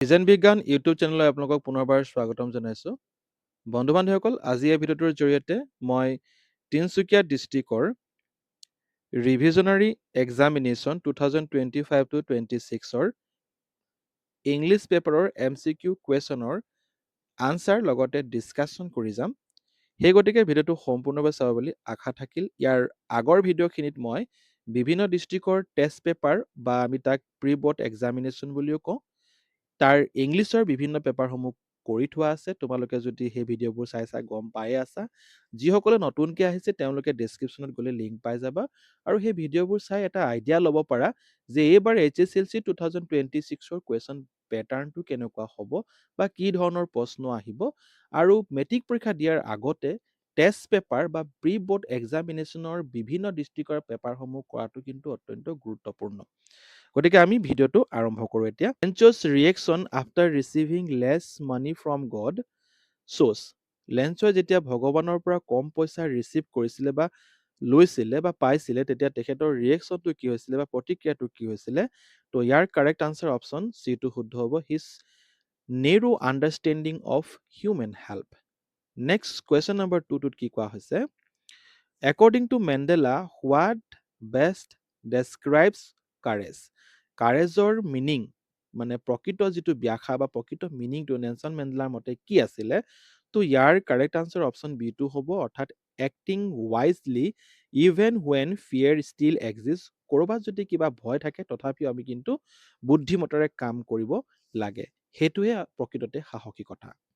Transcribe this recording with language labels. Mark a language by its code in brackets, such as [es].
[as] Design বিজ্ঞান YouTube চেনেললৈ আপোনালোকক পুনৰবাৰ স্বাগতম জনাইছোঁ। বন্ধু বান্ধৱীসকল, আজি এই ভিডিঅ'টোৰ জৰিয়তে মই তিনিচুকীয়া ডিষ্ট্ৰিক্টৰ ৰিভিজনাৰী এক্সামিনেশ্যন 2025-26ৰ ইংলিছ পেপাৰৰ MCQ কুৱেশ্যনৰ আনচাৰ লগতে ডিছকাশ্যন কৰি যাম। সেই গতিকে ভিডিঅ'টো সম্পূৰ্ণভাৱে চাব বুলি আশা থাকিল। ইয়াৰ আগৰ ভিডিঅ'খিনিত মই বিভিন্ন ডিষ্ট্ৰিক্টৰ টেষ্ট পেপাৰ বা আমি তাক প্ৰি বৰ্ড এক্সামিনেশ্যন বুলিও কওঁ, তাৰ ইংলিছৰ বিভিন্ন পেপাৰসমূহ কৰি থোৱা আছে। তোমালোকে যদি সেই ভিডিঅ'বোৰ চাইছা গম পায়ে আছা। যিসকলে নতুনকৈ আহিছে তেওঁলোকে ডেছক্ৰিপশ্যনত গ'লে লিংক পাই যাবা আৰু সেই ভিডিঅ'বোৰ চাই এটা আইডিয়া ল'ব পাৰা যে এইবাৰ HSLC 2026ৰ কুৱেশ্যন পেটাৰ্ণটো কেনেকুৱা হ'ব বা কি ধৰণৰ প্ৰশ্ন আহিব, আৰু মেট্ৰিক পৰীক্ষা দিয়াৰ আগতে টেষ্ট পেপাৰ বা প্ৰি বৰ্ড এক্সামিনেশ্যনৰ বিভিন্ন ডিষ্ট্ৰিক্টৰ পেপাৰসমূহ কৰাটো কিন্তু অত্যন্ত গুৰুত্বপূৰ্ণ। গতিকে আমি ভিডিঅ'টো আৰম্ভ কৰোঁ এতিয়া। [en] লেঞ্চছ reaction after receiving less money from god শ্ব'ছ। [as] লেঞ্চই যেতিয়া ভগৱানৰ পৰা কম পইচা ৰিচিভ কৰিছিলে বা লৈছিলে বা পাইছিলে, তেতিয়া তেখেতৰ ৰিয়েকশ্যনটো কি হৈছিলে বা প্ৰতিক্ৰিয়াটো কি হৈছিলে? তো ইয়াৰ কাৰেক্ট আনচাৰ অপশ্যন চিটো শুদ্ধ হ'ব। [en] His narrow understanding of human help. [as] Next question number 2টোত কি কোৱা হৈছে? [en] According to Mandela, what best describes courage? [as] কাৰেজৰ meaning মানে প্ৰকৃত যিটো ব্যাখ্যা বা প্ৰকৃত মিনিংটো নেলছন মেণ্ডেলাৰ মতে কি আছিলে? তো ইয়াৰ কাৰেক্ট আনচাৰ অপশ্যন বিটো হ'ব, অৰ্থাৎ [en] Acting wisely even when fear still exist. [as] ক'ৰবাত যদি কিবা ভয় থাকে তথাপিও আমি কিন্তু বুদ্ধিমতেৰে কাম কৰিব লাগে, সেইটোৱে প্ৰকৃততে সাহসিকতা।